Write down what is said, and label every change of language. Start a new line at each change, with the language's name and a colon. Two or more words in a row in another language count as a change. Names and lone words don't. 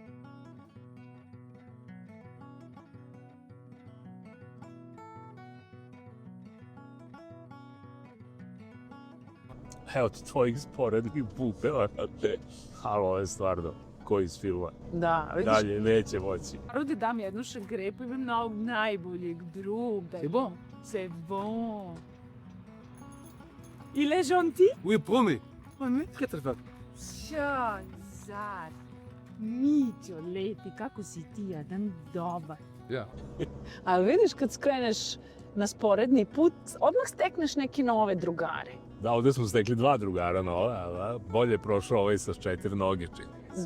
Serbian: Evo ti tvojih sporednih pupeva, ali ovo je stvarno ko iz filma. Da, vidiš? Dalje neće moći. Rudi dam jednu šagrepu, imam na ovog najboljeg druga.
French: C'est bon. C'est bon. Il est gentil? Oui, promis. Très très fort.
Serbian: Zar. Mićo, lepi, kako si ti jedan dobar. Ja. Ali vidiš, kad skreneš na sporedni put, odmah stekneš neke nove drugare. Da, ovde smo stekli 2 drugara nove, a bolje je prošao ovaj sa 4 noge, čini.